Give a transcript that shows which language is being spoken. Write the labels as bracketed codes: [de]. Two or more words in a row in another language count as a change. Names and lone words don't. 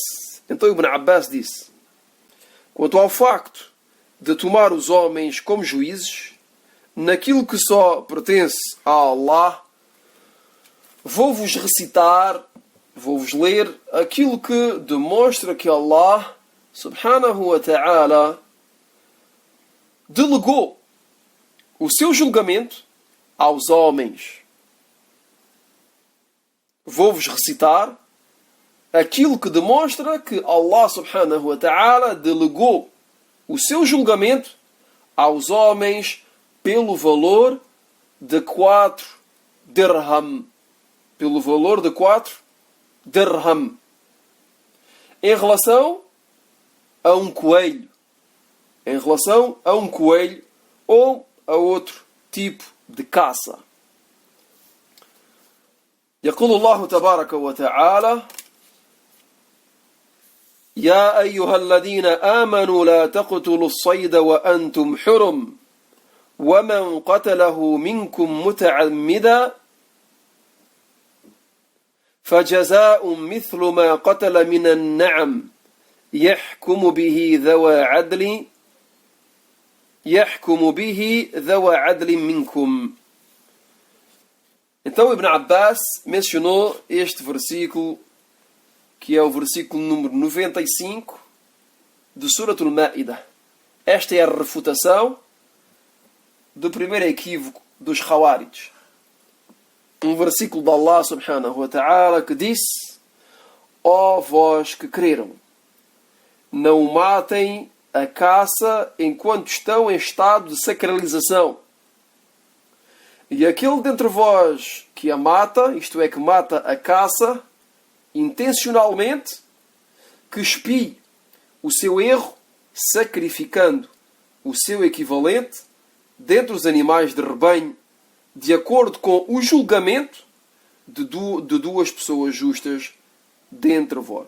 [pt] Então Ibn Abbas disse: quanto ao facto de tomar os homens como juízes naquilo que só pertence a Allah, vou-vos recitar, vou-vos ler aquilo que demonstra que Allah [ar] سبحانه وتعالى [pt] delegou o seu julgamento aos homens. Vou-vos recitar aquilo que demonstra que Allah [ar] سبحانه وتعالى [pt] delegou o seu julgamento aos homens pelo valor de 4 dirham. Pelo valor de 4 dirham. Em relação a um coelho. Em relação a um coelho ou a outro tipo de caça. [ar] يقول الله تبارك وتعالى: يا أيها الذين آمنوا لا تقتلوا الصيد وأنتم حرم ومن قتله منكم متعمدا فجزاء مثل ما قتل من النعم يحكم به ذوى عدل منكم. [pt] Então Ibn Abbas mencionou este versículo, que é o versículo número 95 de Surat Al-Ma'idah. Esta é a refutação do primeiro equívoco dos Khawarij. Um versículo de Allah [ar] سبحانه وتعالى [pt] que disse: ó vós que creram, não matem a caça enquanto estão em estado de sacralização. E aquele dentre vós que a mata, isto é, que mata a caça intencionalmente, que expie o seu erro, sacrificando o seu equivalente dentre os animais de rebanho, de acordo com o julgamento de duas pessoas justas dentre vós.